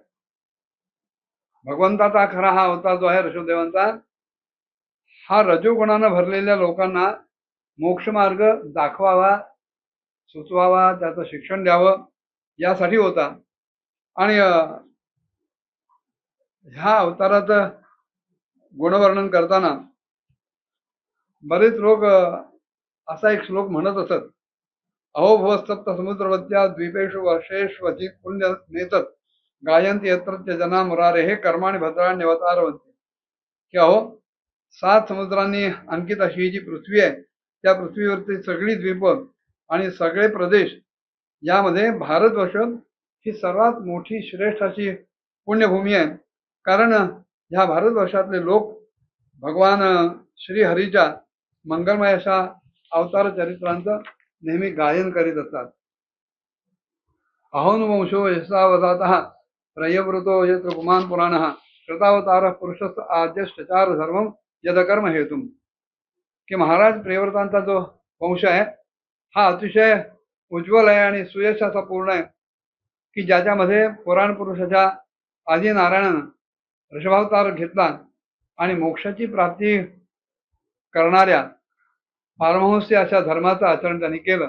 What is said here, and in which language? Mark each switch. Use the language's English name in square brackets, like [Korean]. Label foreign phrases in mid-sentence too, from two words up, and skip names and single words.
[Marathi] भगवंताचा खरा हा अवतार जो आहे ऋषभदेवांचा, हा रजोगुणानं भरलेल्या लोकांना मोक्षमार्ग दाखवावा, सुचवावा, त्याचं शिक्षण द्यावं यासाठी होता. आणि ह्या अवताराचं गुणवर्णन करताना बरेच लोक असा एक श्लोक म्हणत असत, [Sanskrit] अहो भवसप्त समुद्रवत्या द्वीपेषु वर्षेष्वधिक पुण्य नेतत गायंती यत्र जना मुरारे हे कर्माणि भद्राण्यवतारवंती. [Marathi] की अहो 7 समुद्रांनी अंकित अशी ही जी पृथ्वी आहे त्या पृथ्वीवरती सगळी द्वीप आणि सगळे प्रदेश यामध्ये भारतवर्ष ही सर्वात मोठी श्रेष्ठ अशी पुण्यभूमी आहे. कारण ह्या भारतवर्षातले लोक भगवान श्रीहरीच्या मंगलमय अशा अवतार चरित्रांचं नेहमी गायन करीत असतात. [Sanskrit] अहोनुवंशो यशावतातः प्रयवृतो यत्र पुमान् पुराणः कृतावतारः पुरुषस्य आद्यश्चचार धर्मं यदकर्म हेतुम. [Marathi] की महाराज प्रियव्रतांचा जो वंश आहे हा अतिशय उज्ज्वल आहे आणि सुयशाचा पूर्ण आहे, की ज्याच्यामध्ये पुराण पुरुषाच्या आदी नारायणानं ऋषभावतार घेतला आणि मोक्षाची प्राप्ती करणाऱ्या पारमहंस्य अशा धर्माचं आचरण त्यांनी केलं.